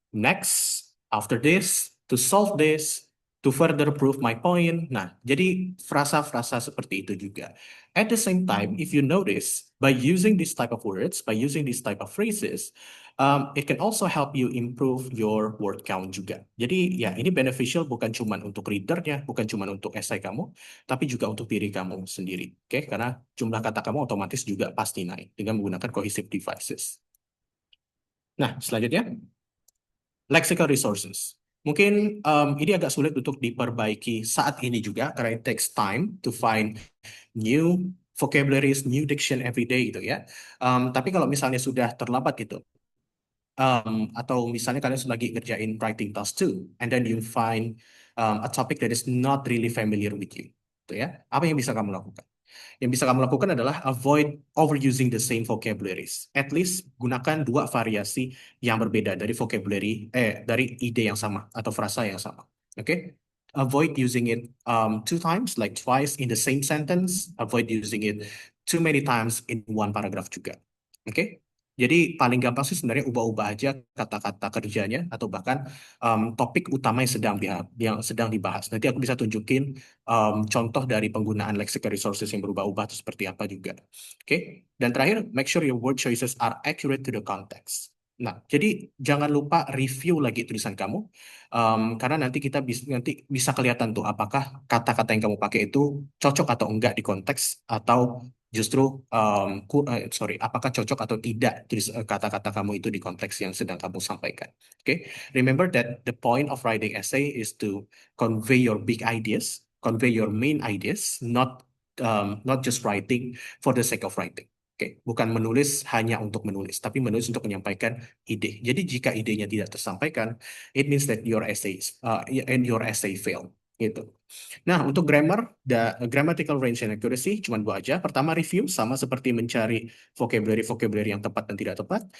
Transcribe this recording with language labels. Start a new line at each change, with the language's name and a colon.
English: Next, after this, to solve this, to further prove my point.
Indonesian: Nah, jadi frasa-frasa seperti itu juga.
English: At the same time, if you notice, by using this type of words, by using this type of phrases, it can also help you improve your word count juga.
Indonesian: Jadi ya ini beneficial bukan cuma untuk readernya, bukan cuma untuk esai kamu, tapi juga untuk diri kamu sendiri. Oke, karena jumlah kata kamu otomatis juga pasti naik dengan menggunakan cohesive devices. Nah, selanjutnya, lexical resources. Mungkin ini agak sulit untuk diperbaiki saat ini juga karena
English: it takes time to find new vocabularies, new diction every day
Indonesian: gitu ya. Tapi kalau misalnya sudah terlambat gitu, atau misalnya kalian lagi ngerjain
English: writing task two, and then you find a topic that is not really familiar with you,
Indonesian: gitu ya. Apa yang bisa kamu lakukan? Yang bisa kamu lakukan adalah
English: avoid overusing the same vocabularies. At least
Indonesian: gunakan dua variasi yang berbeda dari dari ide yang sama atau frasa yang sama. Oke?
English: Avoid using it two times, like twice in the same sentence. Avoid using it too many times in one paragraph juga. Oke?
Indonesian: Jadi paling gampang sih sebenarnya ubah-ubah aja kata-kata kerjanya atau bahkan topik utama yang sedang dibahas. Nanti aku bisa tunjukin contoh dari penggunaan lexical resources yang berubah-ubah itu seperti apa juga.
English: Oke, dan terakhir, make sure your word choices are accurate to the context.
Indonesian: Nah, jadi jangan lupa review lagi tulisan kamu, karena nanti bisa kelihatan tuh apakah kata-kata yang kamu pakai itu cocok atau enggak di konteks atau justru apakah cocok atau tidak kata-kata kamu itu di konteks yang sedang kamu sampaikan.
English: Oke, remember that the point of writing essay is to convey your big ideas, convey your main ideas, not just writing for the sake of writing.
Indonesian: Oke, bukan menulis hanya untuk menulis, tapi menulis untuk menyampaikan ide. Jadi jika idenya tidak tersampaikan,
English: it means that your essay failed.
Indonesian: Gitu. Nah, untuk grammatical range and accuracy cuma dua aja. Pertama, review sama seperti mencari vocabulary yang tepat dan tidak tepat.